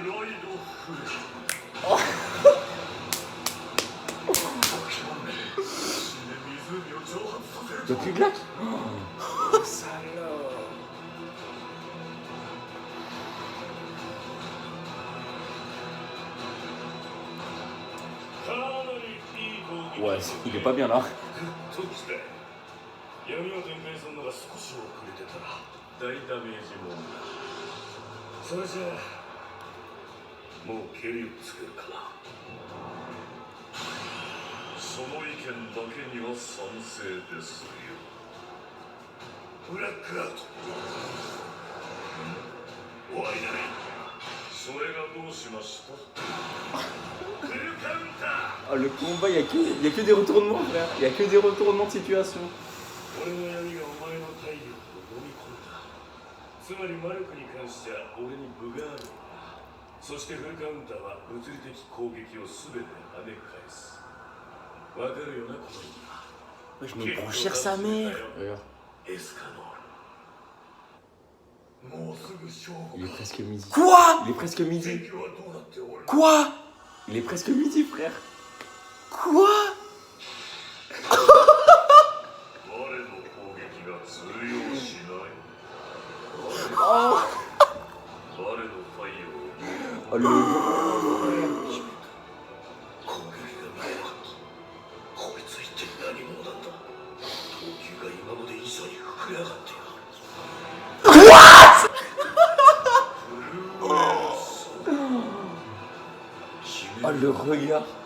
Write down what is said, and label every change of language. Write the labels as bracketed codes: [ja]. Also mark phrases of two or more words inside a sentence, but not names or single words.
[fr] Y'a plus de lac? Oh, salaud. Ouais, il est pas bien là. [ja] 闇を展開するのが少し遅れてたら大ダメージもんだ。それじゃあもう蹴りをつけるかな。その意見だけには賛成ですよ。ブラックアウト。終わりだね。それがどうしました？フルカウンター。 [fr] Oh, le combat, y a que des retournements, frère. Y a que des retournements de situation. [ja] 俺の闇がお前の体力を飲み込んだ。つまり魔力に関しては俺に分があるんだ。そしてフルカウンターは物理的攻撃を全て跳ね返す。わかるよな、この意味は。 [fr] Wesh, mais branchir sa mère. Regarde, [ja] エスカノール。もうすぐ勝負 [fr] il est [ja] か。 [fr] presque midi. Quoi? Il est presque midi. [ja] 戦況はどうなっておる？ [fr] Quoi? Il est presque midi, frère. Quoi? [ja] 我の攻撃が通用しない。 [fr] Oh, [ja] 我の太陽を [fr] oh le... [ja] 攻撃がないのか。こいつ一体何者なんだ。投球が今まで以上に膨れ上がっている。 [fr] Oh le regard.